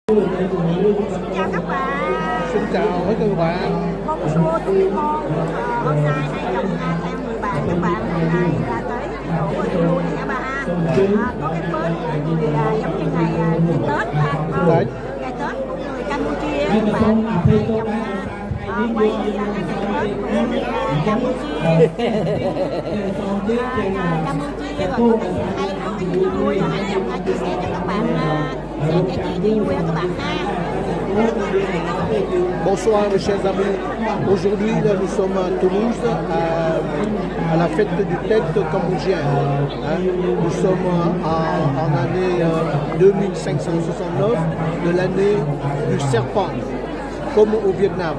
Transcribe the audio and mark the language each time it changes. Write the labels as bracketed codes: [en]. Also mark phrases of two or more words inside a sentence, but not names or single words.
[vi] Xin chào các bạn. Xin chào với các bạn. [fr] Bonjour tout le monde. [vi] Hôm nay hai chồng theo người bạn các bạn hôm nay là tới chỗ Ilu này các bạn. Có cái bến người giống như ngày Tết ngày Tết của người Campuchia các bạn. Hai chồng quay cái ngày Tết của người Campuchia. Campuchia rồi có cái hay có cái vui hai chồng chia sẻ cho các bạn xem cái chi vui các bạn ha. [fr] Bonsoir mes chers amis. Aujourd'hui nous sommes à Toulouse à la fête du Tết cambodgien. Nous sommes en année 2569 de l'année du serpent, comme au Vietnam.